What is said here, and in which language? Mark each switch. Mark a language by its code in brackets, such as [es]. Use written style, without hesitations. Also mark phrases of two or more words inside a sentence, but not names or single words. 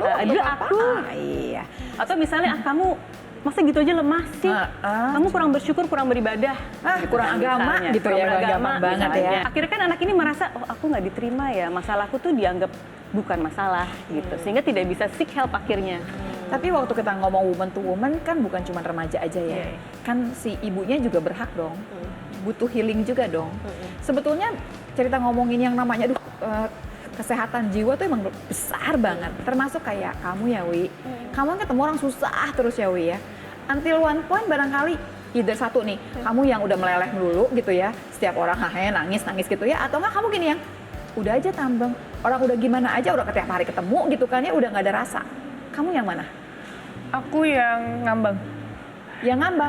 [id] waktu dulu papa. aku. Iya. Atau misalnya kamu masa gitu aja lemah sih, kamu kurang bersyukur, kurang beribadah, Kurang agama misalnya. gitu Kurang ya, beragama, gampang banget misalnya. ya. Akhirnya kan anak ini merasa, oh aku nggak diterima ya, masalahku tuh dianggap bukan masalah gitu, sehingga tidak bisa [en] seek help [id] akhirnya. Tapi waktu kita ngomong [en] woman to woman [id] kan bukan cuma remaja aja ya. Kan si ibunya juga berhak dong. Butuh healing juga dong. Sebetulnya cerita ngomongin yang namanya kesehatan jiwa tuh emang besar banget. Termasuk kayak kamu ya Wi. Kamu kan ketemu orang susah terus ya Wi ya. [en] Until one point [id] barangkali either satu nih, kamu yang udah meleleh dulu gitu ya. Setiap orang nangis gitu ya. Atau enggak kamu gini yang udah aja tambang. Orang udah gimana aja udah setiap hari ketemu gitu kan ya udah nggak ada rasa. Kamu yang mana? Aku yang ngambang. Yang ngambang.